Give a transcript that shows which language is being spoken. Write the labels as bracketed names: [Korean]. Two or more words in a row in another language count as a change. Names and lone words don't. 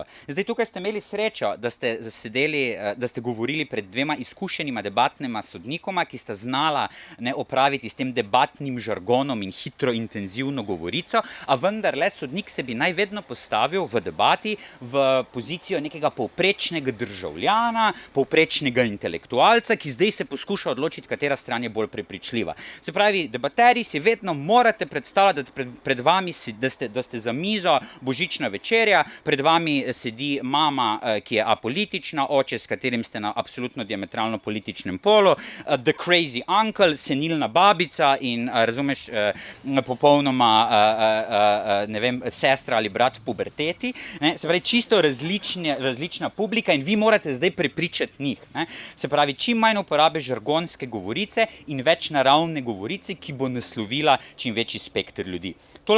[Slovenian] Zdaj, tukaj ste imeli srečo, da ste govorili pred dvema izkušenima debatnima sodnikoma, ki sta znala opraviti s tem debatnim žargonom in hitro, intenzivno govorico, a vendarle sodnik se bi naj vedno postavil v debati v pozicijo nekega povprečnega državljana, povprečnega intelektualca, ki zdaj se poskuša odločiti, katera stran je bolj prepričljiva. Se pravi, debaterji si vedno morate predstavljati, da pred vami, da ste za mizo božična večerja, pred vami sedi mama, ki je apolitična, oče, s katerim ste na absolutno diametralno političnem polu, [English] the crazy uncle, [Slovenian] senilna babica in, razumeš, popolnoma, ne vem, sestra ali brat v puberteti. Se pravi, čisto različna publika in vi morate zdaj prepričati njih. Se pravi, čim manj uporabe žargonske govorice in več naravne govorice, ki bo naslovila čim večji spekter ljudi.